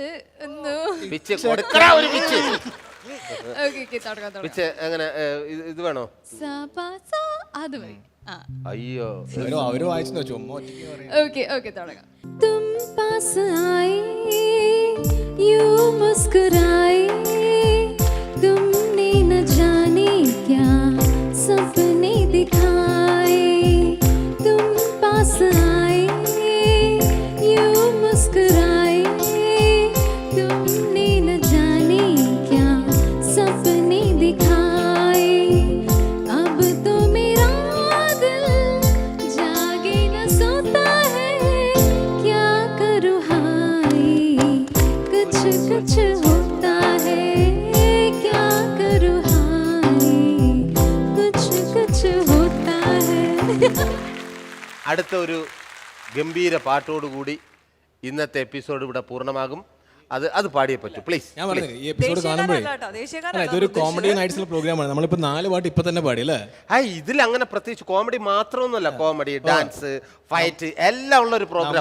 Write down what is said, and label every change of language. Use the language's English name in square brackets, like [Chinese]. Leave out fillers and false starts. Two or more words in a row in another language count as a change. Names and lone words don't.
[Malayalam] പിച്ച് കൊടുക്കടാ, ഒരു പിച്ച്. തുടങ്ങാം. പിച്ച് എങ്ങനെ? ഇത് വേണോ? അത് മതി. അയ്യോ, അവര് വായിച്ചോ ചുമ്മാ. ഓക്കെ ഓക്കെ, തുടങ്ങാം. [Hindi] तुम पास आए यूं मुस्कुराए तुमने न जाने क्या सपने दिखाए तुम पास आए यूं मुस्कुराए तुमने न जाने क्या सपने दिखाए अब तो मेरा दिल जागे न सोता है क्या करूँ हाय कुछ कुछ होता है क्या करूँ हाय कुछ कुछ होता है. [Malayalam] അടുത്ത ഒരു ഗംഭീര പാട്ടോടുകൂടി ഇന്നത്തെ എപ്പിസോഡ് ഇവിടെ പൂർണ്ണമാകും. അത് പാടിയേ പറ്റൂ, പ്ലീസ്. ഞാൻ പറഞ്ഞത് ഈ എപ്പിസോഡ് കാണുമ്പോഴേ ഇതൊരു കോമഡി നൈറ്റ്സിലെ പ്രോഗ്രാമാണ്. നമ്മളിപ്പോ 4 പാട്ട് ഇപ്പൊ തന്നെ പാടി അല്ലേ? ഇതിൽ അങ്ങനെ പ്രത്യേകിച്ച് കോമഡി മാത്രമൊന്നുമല്ല, കോമഡി, ഡാൻസ്, ഫൈറ്റ് എല്ലാം ഉള്ള ഒരു പ്രോഗ്രാം.